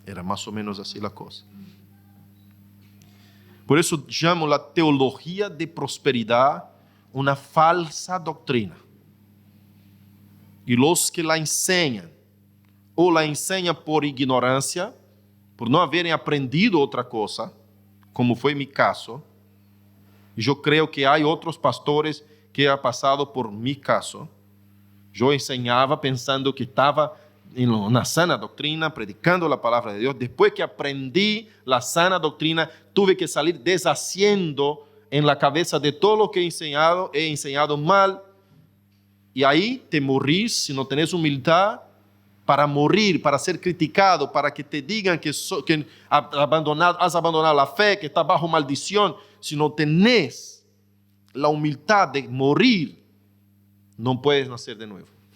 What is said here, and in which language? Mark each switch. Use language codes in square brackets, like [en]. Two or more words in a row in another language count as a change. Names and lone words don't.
[es] Era más o menos así la cosa. Por eso llamo la teología de prosperidad una falsa doctrina. Y los que la enseñan, o la enseñan por ignorancia, por no [pt] haberem aprendido outra cosa, [es] como foi mi caso, [pt] e eu creio que há outros pastores que han passado [es] por mi caso. [pt] Eu ensinava pensando que estava na sana doutrina, predicando a palavra de Deus. Depois que aprendi a sana doutrina, [es] tuve que salir deshaciendo en la cabeza de [pt] todo o que [es] he enseñado mal. [pt] E aí [es] te morrís si no tenés humildad para morir, para ser criticado, para que te digan que has abandonado la fe, que estás bajo maldición. Si no tenés la humildad de morir, no puedes nacer de nuevo.